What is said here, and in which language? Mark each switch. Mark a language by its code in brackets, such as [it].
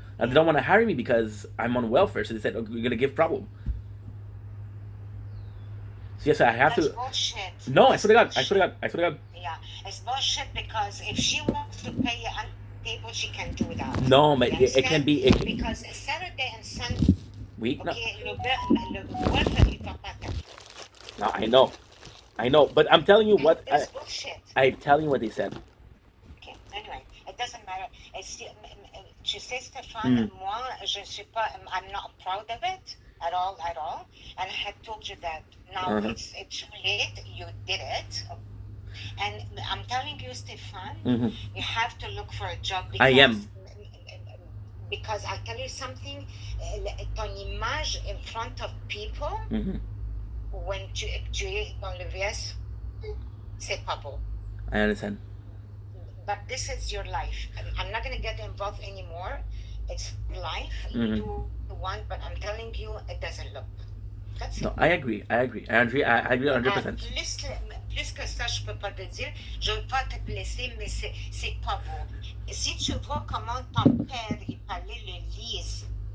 [en] And they don't want to hire me because I'm on welfare. So they said, "Oh, we're gonna give problem." So yes, I have That's to. bullshit. No, I swear to God. I swear to God. I swear to God. Yeah, it's bullshit because if she wants to pay you on table, she can do that. No, but it can be. Because Saturday and Sunday. Oui, no. [fr] Okay, le welfare, il va pas t'appeler. [en] No, I know, but I'm telling you what That's bullshit. I'm telling you what they said. Okay, anyway, it doesn't matter. [fr] Tu sais, Stéphane, moi, je ne suis pas, [en] I'm not proud of it at all. And I had told you that now it's too late. You did it. And I'm telling you, Stéphane, you have to look for a job. Because, I am. Because I'll tell you something, [fr] ton image [en] in front of people, when [fr] tu es dans le VS, c'est pas beau. [en] I understand. But this is your life. I'm not going to get involved anymore. It's life. You do what you want, but I'm telling you, it doesn't look. That's No, it. I agree 100%. [fr] Plus que ça, je peux pas te dire. Je veux pas te blesser, mais c'est pas beau. Si tu vois comment ton père il parlait le Lise.